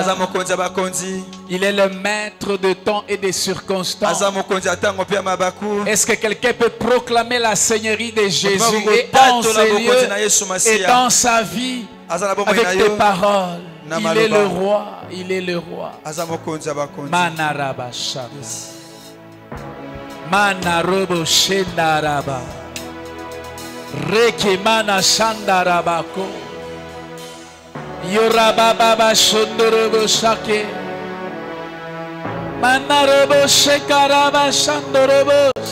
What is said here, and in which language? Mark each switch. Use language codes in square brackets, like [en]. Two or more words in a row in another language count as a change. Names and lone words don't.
[fr] Il est le maître de temps et des circonstances. Est-ce que quelqu'un peut proclamer la seigneurie de Jésus et en ces lieux et dans sa vie avec des paroles? Il est le roi. Il est le roi. Manaraba Shaba. Manarobo Shendaraba. Rekimana Shandarabako. Yorababa Shondorobo Shake. Manarobo Shekaraba Shandorobo.